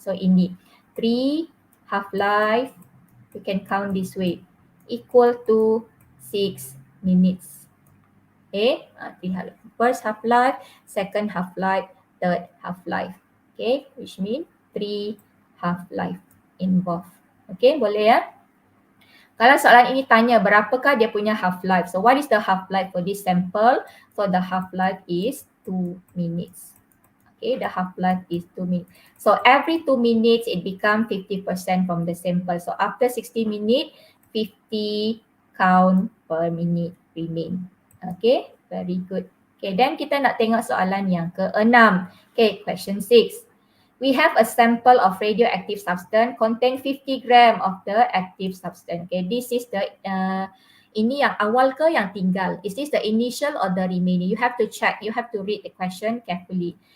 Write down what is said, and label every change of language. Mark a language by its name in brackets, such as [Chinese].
[English] So ini 3 half-life, you can count this way, equal to 6 minutes. Okay, first half-life, second half-life, third half-life. Okay, which means 3 half-life involved. [Malay] Okay, boleh ya? Kalau soalan ini tanya berapakah dia punya half-life. [English] So what is the half-life for this sample? So the half-life is 2 minutes. Okay, the half-life is 2 minutes. So every 2 minutes it becomes 50% from the sample. So after 60 minutes, 50 count per minute remain. Okay, very good. Okay, then [Malay] kita nak tengok soalan yang ke-6. [English] Okay, question 6. We have a sample of radioactive substance contain 50 gram of the active substance. Okay, this is the [Malay] ini yang awal ke yang tinggal? [English] Is this the initial or the remaining? You have to check. You have to read the question carefully.